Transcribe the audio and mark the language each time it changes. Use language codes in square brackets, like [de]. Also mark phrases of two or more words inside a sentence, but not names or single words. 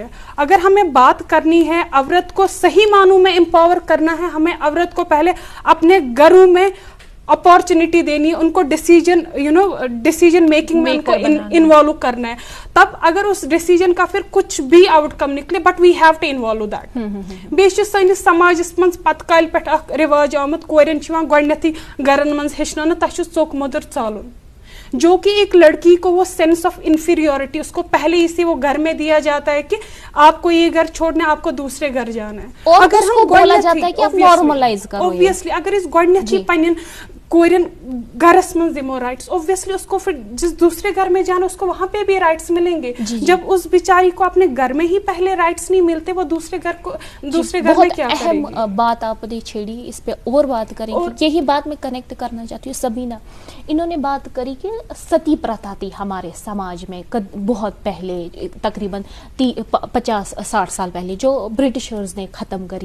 [ur] اگر ہمیں بات کرنی ہے عورت کو صحیح معنوں میں امپاور کرنا ہے، ہمیں عورت کو پہلے اپنے گھروں میں اپارچونیٹی دینی ہے، ان کو [en] decision making [ur] میں ان کو انوالو کرنا ہے. تب اگر اس ڈیسیجن کا پھر کچھ بھی آؤٹ کم نکلے [en] but we have to involve that. [ks] بیٚیہِ چھُ سٲنِس سماجس منٛز پتہٕ کالہِ پٮ۪ٹھ اکھ رواج آمُت کورٮ۪ن چھُ یِوان گۄڈنیتھٕے گرن منٛز ہیٚچھناونہٕ تۄہہِ چھُ ژوٚک موٚدُر ژالُن، [ur] جو کہ ایک لڑکی کو وہ [en] sense of inferiority [ur] اس کو پہلے ہی سے وہ گھر میں دیا جاتا ہے کہ آپ کو یہ گھر چھوڑنا ہے، آپ کو دوسرے گھر جانا ہے. اور اگر ہم بولا جاتا ہے کہ آپ نارملائز کرو، اوبویسلی اگر اس [ks] گۄڈنیتھٕے پننٮ۪ن کورین گھرس من دمو [ur] رائٹس، اوبویسلی اس کو پھر جس دوسرے گھر میں جانا اس کو وہاں پہ بھی رائٹس ملیں گے. جب اس بیچاری کو اپنے گھر میں ہی پہلے رائٹس نہیں ملتے وہ دوسرے گھر میں کیا کرے گی؟ اہم بات آپ نے چھیڑی، اس پہ اور بات کریں گے. یہی بات میں کنیکٹ کرنا چاہتی ہوں. سبینہ، انہوں نے بات کری کہ ستی پرتھا تھی ہمارے سماج میں بہت پہلے، تقریباً 50-60 سال پہلے، جو برٹشرز نے ختم کری.